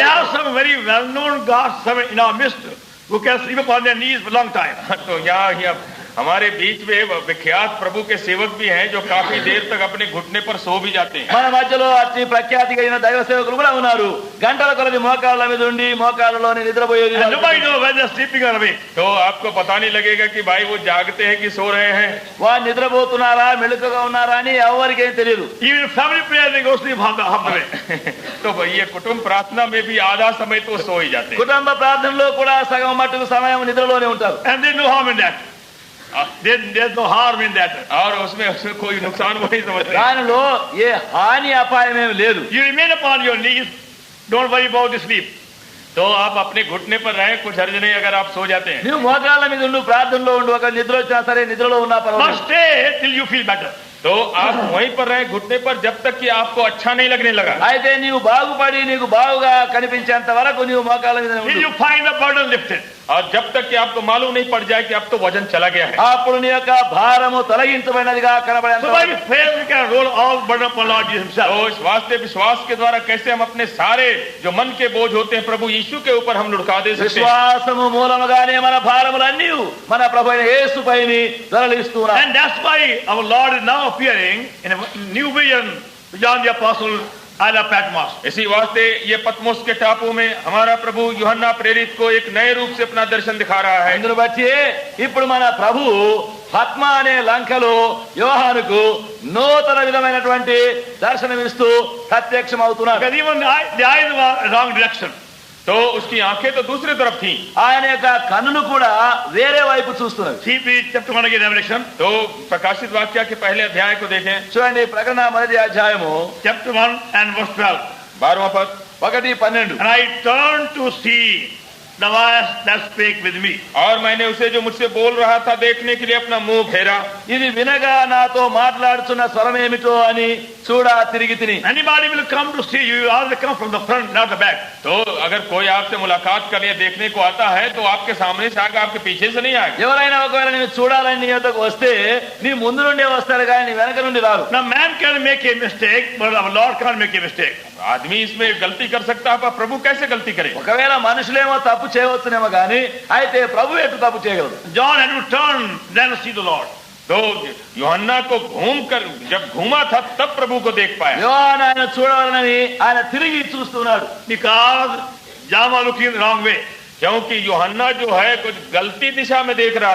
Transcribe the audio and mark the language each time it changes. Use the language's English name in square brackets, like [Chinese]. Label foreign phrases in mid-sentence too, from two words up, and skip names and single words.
[English] There are some very well-known God's servants in our midst who can sleep upon their knees for a long time. [Hindi] तो यहाँ हमारे बीच में विख्यात प्रभु के सेवक भी हैं जो काफी देर तक अपने घुटने पर सो भी जाते हैं। [Telugu] మన మధ్యలో అతి ప్రఖ్యాతి కలిగిన దైవ సేవకులు కూడా ఉన్నారు. గంటల కొలది మోకాళ్ళ మీద ఉండి మోకాళ్ళలోనే నిద్రపోయేది. [English] And nobody knows whether they're sleeping or awake. [Hindi] तो आपको पता नहीं लगेगा कि भाई वो जागते हैं कि सो रहे हैं। [Telugu] వారు నిద్రపోతున్నారా మెలకుగా ఉన్నారా అని ఎవరికేం తెలియదు. [English] Even in family prayer they go sleep half the way. [Hindi] तो ये कुटुंब प्रार्थना में भी आधा समय तो सो ही जाते हैं। [Telugu] కుటుంబ ప్రార్థనలో కూడా సగం మట్టుకు సమయం నిద్రలోనే ఉంటారు. [English] And there's no harm in that. There's no harm in that. [Hindi] और उसमें कोई नुकसान वो नहीं समझते। [Telugu] దానిలో ఏ హాని అపాయం ఏమి లేదు. [English] You remain upon your knees. Don't worry about the sleep. [Hindi] तो आप अपने घुटने पर रहे, कुछ हर्ज नहीं अगर आप सो जाते हैं। [Telugu] నువ్వు మోకాళ్ళ మీద ఉండు, ప్రార్థనలో ఉండు. ఒక నిద్ర వచ్చినా సరే నిద్రలో ఉన్నా [English] Must [Telugu] పర్వాలేదు. [English] stay till you feel better. [Hindi] तो आप वहीं पर रहे घुटने पर जब तक कि आपको अच्छा नहीं लगने लगा। [Telugu] అయితే నీవు బాగుపడి నీకు బాగుగా కనిపించేంత వరకు నీవు మోకాళ్ళ మీద [English] Till [Telugu] ఉండు. [English] you find the burden lifted. [Hindi] और जब तक कि आपको मालूम नहीं पड़ जाए कि अब तो वजन चला गया है। [Telugu] అప్పుడు నీ యొక్క భారము తొలగించబడినదిగా కనబడేంత [English] So by [Telugu] వరకు. [English] faith we can roll all burden upon Lord Jesus himself. [Hindi] तो इस वास्ते विश्वास के द्वारा कैसे हम अपने सारे जो मन के बोझ होते हैं प्रभु यीशु के ऊपर हम लुढ़का दे सकते हैं। [Telugu] విశ్వాసము మూలముగానే మన భారములన్నీ మన ప్రభు అయిన యేసుపైని తరలిస్తున్నాం. [English] And that's why our Lord is now appearing in a new vision to John the Apostle and of Patmos. [Hindi] इसी वास्ते ये पतमोस के टापू में हमारा प्रभु यूहन्ना प्रेरित को एक नए रूप से अपना दर्शन दिखा रहा है। [Telugu] అందును బట్టి ఇప్పుడు మన ప్రభు పద్మ అనే లంకలో యోహానుకు నూతన విధమైనటువంటి దర్శనమిస్తూ ప్రత్యక్షం అవుతున్నాడు. [English] Because even the eyes were wrong direction. [Hindi] तो उसकी आंखें तो दूसरी तरफ थी। [Telugu] ఆయన యొక్క కన్నులు కూడా వేరే వైపు చూస్తున్నవి. [English] See chapter 1 again, Revelation. [Hindi] तो प्रकाशित वाक्य के पहले अध्याय को देखें, [Telugu] చూడండి ప్రకటన మొదటి అధ్యాయము [English] Chapter 1 and verse 12. [Hindi] 12वां पद। 1:12. [English] And I turned to see the voice that spake with me. [Hindi] और मैंने उसे जो मुझसे बोल रहा था देखने के लिए अपना मुंह फेरा। [Telugu] ఇది వినగా నాతో మాట్లాడుతున్న స్వరం ఏమిటో అని చూడా తిరిగి తిని. [English] Anybody will come to see you, all they come from the front, not the back. [Hindi] तो अगर कोई आपसे मुलाकात करने देखने को आता है तो आपके सामने से आएगा, आपके पीछे से नहीं आएगा। [Telugu] ఎవరైనా ఒకవేళ నేను చూడాలని నీ వద్దకు వస్తే నీ ముందు నుండే వస్తారు కానీ నీ వెనక నుండి రారు. [English] Now man can make a mistake, but our Lord can't make a mistake. [Hindi] आदमी इसमें गलती कर सकता है पर प्रभु कैसे गलती करे? [Telugu] ఒకవేళ మనుషులేమో తప్పు చేయవచ్చునేమో కానీ అయితే ప్రభు ఎటు తప్పు చేయగలరు. [English] John had to turn then see the Lord. [Hindi] तो यूहन्ना को घूम कर जब घूमा था तब प्रभु को देख पाया। [Telugu] యోహాను ఆయన చూడాలని ఆయన తిరిగి చూస్తున్నాడు. [English] Because John was looking the wrong way. [Hindi] क्योंकि यूहन्ना जो है कुछ गलती दिशा में देख रहा था।